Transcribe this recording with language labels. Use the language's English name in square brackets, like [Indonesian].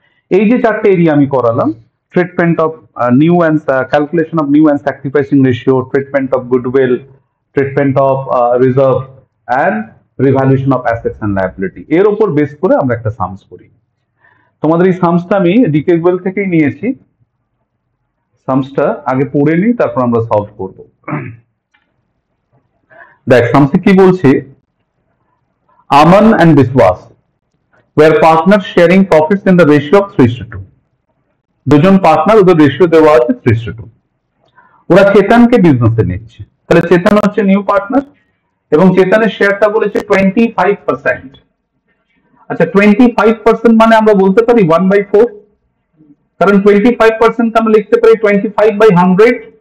[Bangla] এই যে চারটে এরিয়া আমি করালাম, treatment of new and calculation of new and sacrificing ratio, treatment of goodwill, treatment of reserve and revaluation of assets and liability, এর উপর base করে আমরা একটা সামস করি। তোমাদের এই সামসটা আমি ডিকেগুয়েল থেকেই নিয়েছি। সামসটা আগে পড়ে নিই, তারপর আমরা সলভ করব। দেখ সামসে কি বলছে, [English] Aman and Biswas were partners sharing profits in the ratio of 3:2। [Bangla] দুজন পার্টনার, ওদের রেশিও দেওয়া আছে 3:2। ওরা চেতনকে বিজনেসে নিচ্ছে, তাহলে চেতন হচ্ছে নিউ পার্টনার এবং চেতনের শেয়ারটা বলেছে 25%। আচ্ছা, 25% মানে আমরা বলতে পারি 1/4, কারণ 25% আমরা লিখতে পারি 25/100।